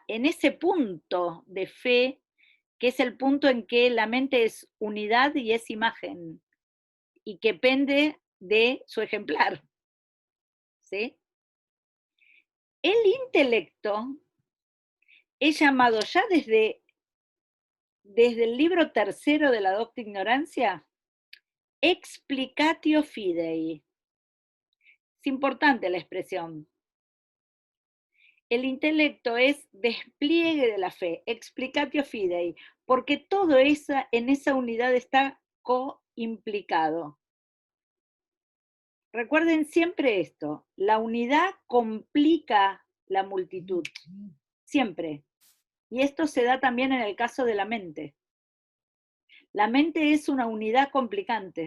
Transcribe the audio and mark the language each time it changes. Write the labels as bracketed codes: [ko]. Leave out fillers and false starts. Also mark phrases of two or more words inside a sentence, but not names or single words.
[es] En ese punto de fe, que es el punto en que la mente es unidad y es imagen, y que pende de su ejemplar. ¿Sí? El intelecto es llamado ya desde el libro tercero de la Docta Ignorancia, [la] explicatio fidei. [es] Es importante la expresión. El intelecto es despliegue de la fe, [la] explicatio fidei, [es] porque todo en esa unidad está coimplicado. Recuerden siempre esto, la unidad complica la multitud, siempre. Y esto se da también en el caso de la mente. La mente es una unidad complicante.